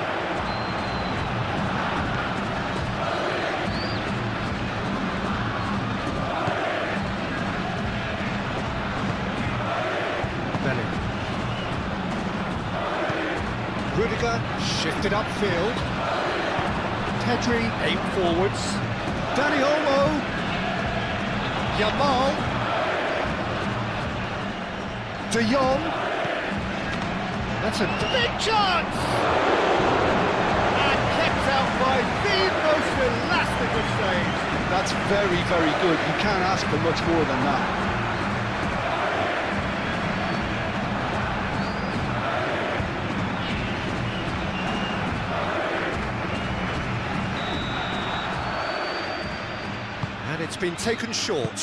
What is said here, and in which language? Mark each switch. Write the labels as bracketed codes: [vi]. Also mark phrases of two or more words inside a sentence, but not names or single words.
[en] Bellingham. Rudiger shifted upfield. Pedri aimed forwards. Dani Olmo. Yamal. De Jong. That's a big chance! And kept out by the most elastic of saves. That's very, very good. You can't ask for much more than that. And it's been taken short.